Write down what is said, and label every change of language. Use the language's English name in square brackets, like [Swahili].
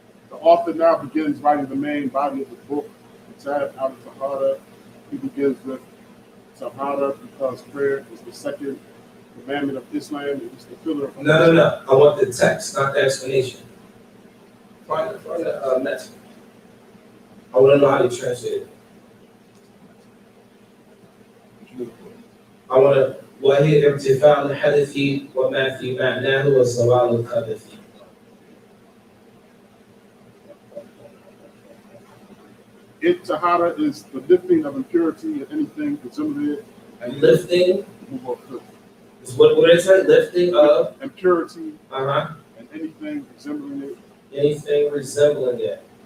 [English] The author now begins writing the main body of the book. Zaad al-Tahara. He begins with Tahara because prayer is the second commandment of Islam. It is the pillar of No. I want the text, not the explanation. Find the message. I want to know how they translate it. I want to [Arabic] وهي ارتفاع الحدث وما في معناه وزوال الحدث. [English] Tahara is the lifting of impurity and anything resembling it. And lifting is what did it say? Lifting of impurity and anything resembling it. Anything resembling it.